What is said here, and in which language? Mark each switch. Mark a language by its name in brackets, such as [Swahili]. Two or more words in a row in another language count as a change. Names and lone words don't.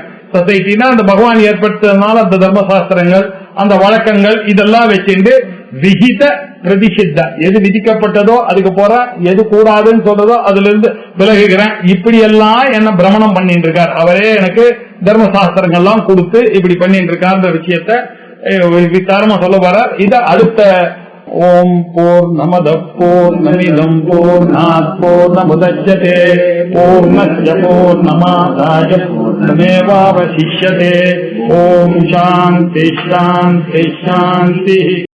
[Tamil] சொசைட்டினா அந்த பகவான் ஏற்படுத்ததுனால அந்த தர்மசாஸ்திரங்கள் அந்த வழக்கங்கள் இதெல்லாம் வச்சுட்டு [Sanskrit] विहित प्रतिषिद्ध, [Tamil] எது விதிக்கப்பட்டதோ அதுக்கு போற, எது கூடாதுன்னு சொல்றதோ அதுல இருந்து விலகுகிறேன். இப்படி எல்லாம் என்ன பிரமணம் பண்ணிட்டு இருக்கார். அவரே எனக்கு தர்மசாஸ்திரங்கள்லாம் கொடுத்து இப்படி பண்ணிட்டு இருக்காருன்ற விஷயத்த விசாரமா சொல்ல போறார். இத அடுத்த [Sanskrit] ओम् पूर्णमदः पूर्णमिदं पूर्णात् पूर्णमुदच्यते पूर्णस्य पूर्णमादाय पूर्णमेवावशिष्यते. ओम् शान्तिः शान्तिः शान्तिः.